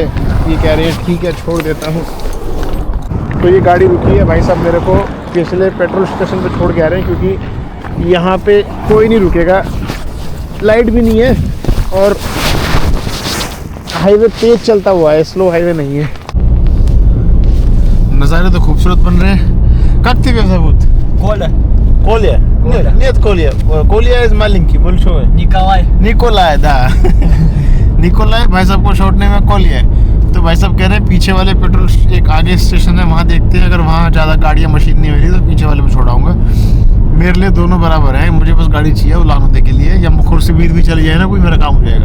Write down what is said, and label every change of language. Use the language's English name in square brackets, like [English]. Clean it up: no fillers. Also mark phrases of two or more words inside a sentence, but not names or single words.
[Hindi] ये कह रहे हैं ठीक है छोड़ देता हूँ। तो ये गाड़ी रुकी है, भाई साहब मेरे को पिछले [English] petrol station [Hindi] पे छोड़ के आ रहे हैं क्योंकि यहाँ पे कोई नहीं रुकेगा, लाइट भी नहीं है और हाईवे तेज चलता हुआ है, [English] slow highway [Hindi] नहीं है। नज़ारे तो खूबसूरत बन रहे हैं। [Russian] как тебя зовут? Коля. Коля? Нет, Коля. Коля из маленький, большой. Николай. [Hindi] निकोलाई दा निकोलाई भाई साहब को छोड़ने में कॉल है। तो भाई साहब कह रहे हैं पीछे वाले पेट्रोल एक आगे स्टेशन है वहाँ देखते हैं, अगर वहाँ ज़्यादा गाड़ियाँ मशीन नहीं मिली तो पीछे वाले में छोड़ाऊँगा। मेरे लिए दोनों बराबर है, मुझे बस गाड़ी चाहिए उलान उदे के लिए, या मुखोर शिविर भी चली जाए ना कोई मेरा काम हो जाएगा।